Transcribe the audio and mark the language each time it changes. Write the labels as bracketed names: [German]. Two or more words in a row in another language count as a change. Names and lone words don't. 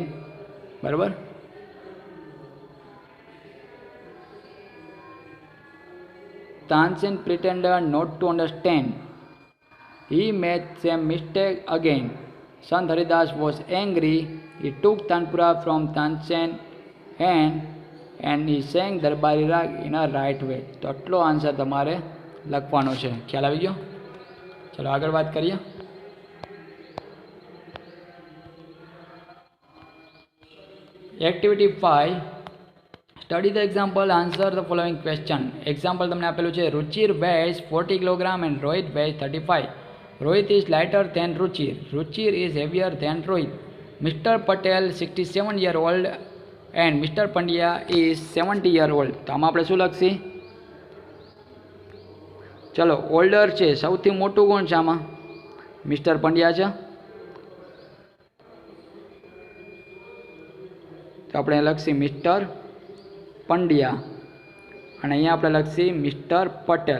[English] બરાબર, Tansen pretended not to understand. He made some mistake again. Sant Haridas was angry. He took Tanpura from Tansen and he sang દરબારી રાગ in a right way. [Gujarati] તો આટલો આન્સર તમારે લખવાનો છે. ખ્યાલ આવી ગયો? ચલો આગળ વાત કરીએ. [English] Activity 5, study the example, answer the following question. [Gujarati] એક્ઝામ્પલ તમને આપેલું છે [English] Ruchir weighs 40 kilogram and Rohit weighs 35. Rohit is lighter than Ruchir. Ruchir is heavier than Rohit. Mister Patel 67 year old and Mister Pandya is 70 year old. [Gujarati] તો આમાં આપણે શું લખશી? ચલો, ઓલ્ડર છે, સૌથી મોટું કોણ છે આમાં? મિસ્ટર પંડ્યા છે. તો આપણે લખશી મિસ્ટર પંડ્યા અને અહીંયા આપણે લખશી મિસ્ટર પટેલ.